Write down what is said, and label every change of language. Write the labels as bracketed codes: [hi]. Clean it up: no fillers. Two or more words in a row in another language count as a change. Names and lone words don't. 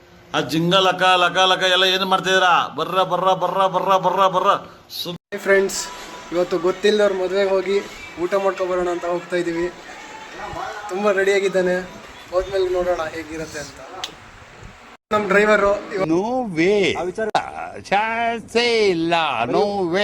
[kn] ಆ ಜಿಂಗ ಲಕ ಲಕ ಲಕ ಎಲ್ಲ ಏನು ಮಾಡ್ತಿದ್ದೀರಾ? ಬರ್ರ ಬರ್ರ ಬರ್ರ ಬರ್ರ ಬರ್ರ ಬರ್ರ. ಫ್ರೆಂಡ್ಸ್, ಇವತ್ತು ಗೊತ್ತಿಲ್ಲದವ್ರ ಮದುವೆಗೆ ಹೋಗಿ ಊಟ ಮಾಡ್ಕೊಬರೋಣ ಅಂತ ಹೋಗ್ತಾ ಇದ್ದೀವಿ. ತುಂಬ ರೆಡಿಯಾಗಿದ್ದಾನೆ, ಹೋದ್ಮೇಲೆ ನೋಡೋಣ ಹೇಗಿರುತ್ತೆ ಅಂತ. ನಮ್ಮ ಡ್ರೈವರು [en] no way ಇಲ್ಲ, no way.